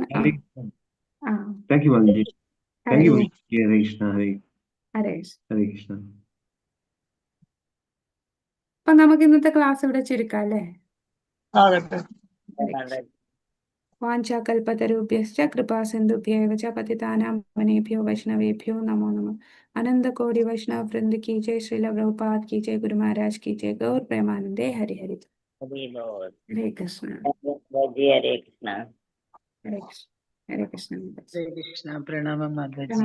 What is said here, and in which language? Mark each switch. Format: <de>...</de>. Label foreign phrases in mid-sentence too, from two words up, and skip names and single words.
<ml>ഹരേ കൃഷ്ണ. അപ്പൊ നമുക്ക് ഇന്നത്തെ ക്ലാസ് ഇവിടെ ചുരുക്കാം അല്ലേ?</ml> <sa>വാഞ്ചാകൽപതരുഭ്യശ്ച കൃപാസിന്ധുഭ്യൈവ ച പതിതാനാം പാവനേഭ്യോ വൈഷ്ണവേഭ്യോ നമോ നമഃ.</sa> <hi>अनंत कोटि वैष्णव वृंद की जय, श्रील प्रभुपाद की जय, गुरु महाराज की जय, गौर प्रेमानंदे हरि हरि. हरे कृष्ण. हरे कृष्ण. हरे कृष्ण. हरे कृष्ण. हरे कृष्ण. प्रणाम माताजी.</hi>